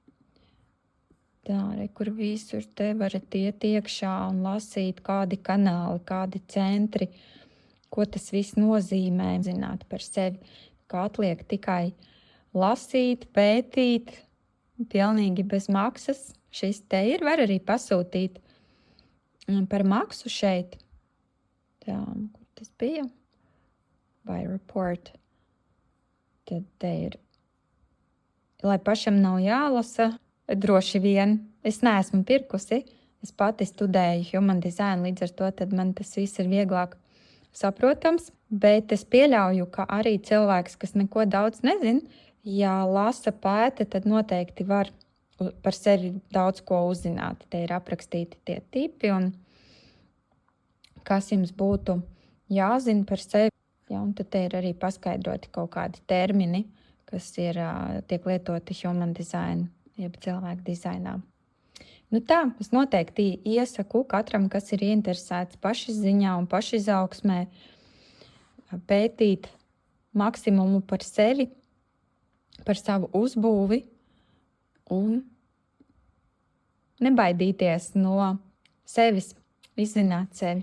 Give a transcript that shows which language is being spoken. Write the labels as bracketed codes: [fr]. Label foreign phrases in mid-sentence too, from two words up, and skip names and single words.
[lv] Tā, rekur visur te varat iet iekšā un lasīt, kādi kanāli, kādi centri, ko tas viss nozīmē, zināt par sevi. Kā atliek tikai lasīt, pētīt, pilnīgi bez maksas. Šis te ir, var arī pasūtīt par maksu šeit. Tā, kur tas bija? [en] By report. [lv] Tad te ir, lai pašam nav jālasa, droši vien. Es neesmu pirkusi, es pati studēju [en] human design, [lv] līdz ar to tad man tas viss ir vieglāk saprotams, bet es pieļauju, ka arī cilvēks, kas neko daudz nezin, ja lasa pēta, tad noteikti var par sevi daudz ko uzzināt. Te ir aprakstīti tie tipi un kas jums būtu jāzina par sevi. Ja, un tad te ir arī paskaidroti kaut kādi termini, kas ir, tiek lietoti [en] human design, [lv] jeb cilvēku dizainā. Tā, es noteikti iesaku katram, kas ir ieinteresēts pašizziņā un pašizaugsmē, pētīt maksimumu par sevi, par savu uzbūvi un nebaidīties no sevis, izzināt sevi.